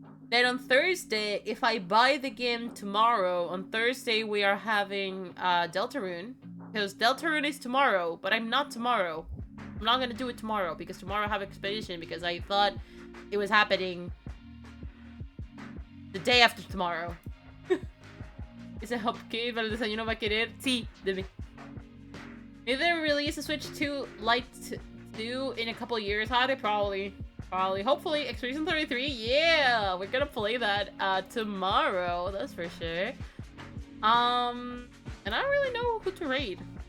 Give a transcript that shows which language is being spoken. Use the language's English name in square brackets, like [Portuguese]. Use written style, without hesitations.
[English] Then on Thursday, if I buy the game tomorrow, on Thursday we are having Deltarune. Because Deltarune is tomorrow, but I'm not tomorrow. I'm not gonna do it tomorrow, because tomorrow I have Expedition, because I thought it was happening the day after tomorrow. [Spanish] Ese hopkid para el desayuno va a querer. Sí, dime. [English] Maybe they release a Switch 2 Lite 2 in a couple years. How they probably. Hopefully, Expedition 33. Yeah, we're gonna play that tomorrow. That's for sure. And I don't really know who to raid.